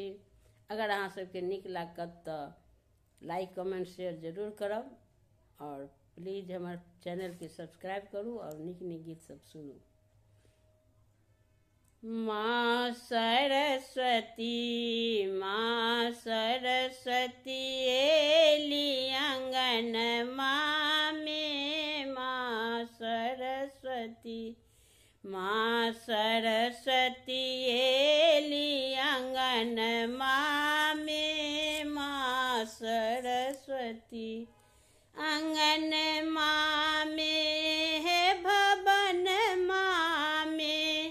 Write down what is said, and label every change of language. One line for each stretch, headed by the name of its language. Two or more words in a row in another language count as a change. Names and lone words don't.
Maithili: अगर अहाँ सबके नीक लागत तऽ
English: like comment share
Maithili: जरूर करब, और प्लीज हमर चैनल के सब्सक्राइब करू और नीक नीक गीत सब सुनू। माँ सरस्वती एली आंगन माँ में। माँ सरस्वती एली आंगन माँ में। माँ सरस्वती आंगन माँ में है भवन माँ में।